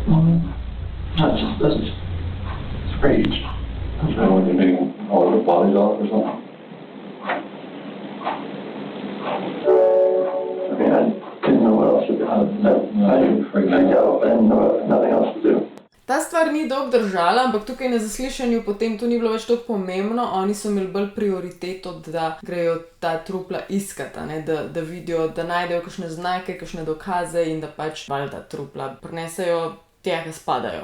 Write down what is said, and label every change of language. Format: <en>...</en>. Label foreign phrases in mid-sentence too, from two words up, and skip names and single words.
<en>That's just rage. So when you need all the bodies off or something? I mean, I didn't know what else to do. I freaked out. I didn't know nothing else to do.</en> <sl>Ta stvar ni dolgo držala, ampak tukaj na zaslišanju potem to ni bilo več tako pomembno, oni so imeli bolj prioriteto, da grejo ta trupla iskati, ne? Da vidijo, da najdejo kakšne znake, kakšne dokaze in da pač valjda trupla prinesejo tja, ki spadajo.</sl>